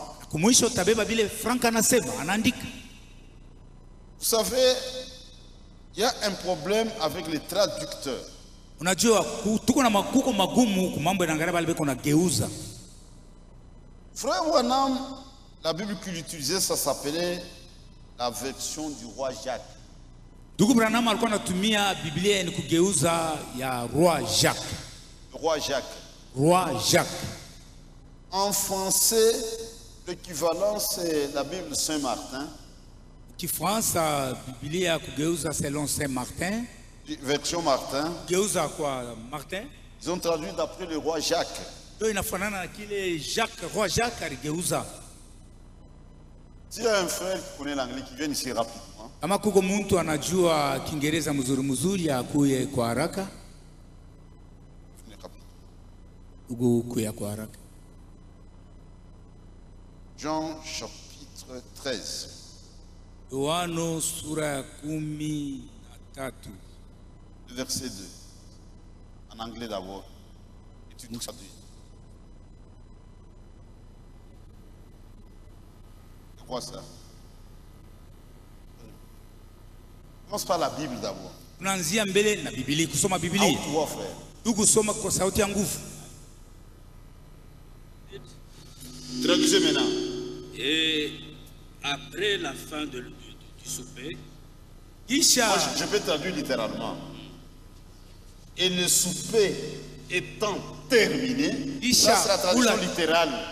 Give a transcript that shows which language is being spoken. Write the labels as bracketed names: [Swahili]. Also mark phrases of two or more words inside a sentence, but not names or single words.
[French] Vous savez, il y a un problème avec les traducteurs. Frère Branham, la Bible qu'il utilisait, ça s'appelait la version du roi Jacques. [Swahili] Ndugu Branham alikuwa anatumia Biblia ni kugeuza ya Roi Jacques. [French] Roi Jacques. Roi Jacques. En français, l'équivalent c'est la Bible Saint Martin. [Swahili] Kifaransa Biblia kugeuza selon Saint Martin. [French] Version Martin. [Swahili] Geuza kwa Martin. [French] Ils ont traduit d'après le roi Jacques. [Swahili] Ndio inafanana na kile Jacques, Roi Jacques aligeuza. [French] S'il y a un frère qui connaît l'anglais qui vient ici rapidement. [Swahili] Kama kuko mtu anajua Kiingereza mzuri akuye kwa haraka. Ukuye kwa haraka. [French] Jean chapitre 13. [Swahili] Yohano sura 13. [French] Verset 2. En anglais d'abord. Et tu traduis. C'est quoi ça? Commence par la Bible d'abord. [Swahili] Tunaanzia mbele na Biblia, kusoma Biblia. [French] Tu vois, frère. [Swahili] Tukusoma kwa sauti ya nguvu. [French] Traduisez maintenant. Et après la fin du souper, Moi, je peux traduire littéralement. Et le souper étant terminé, ça c'est la traduction littérale.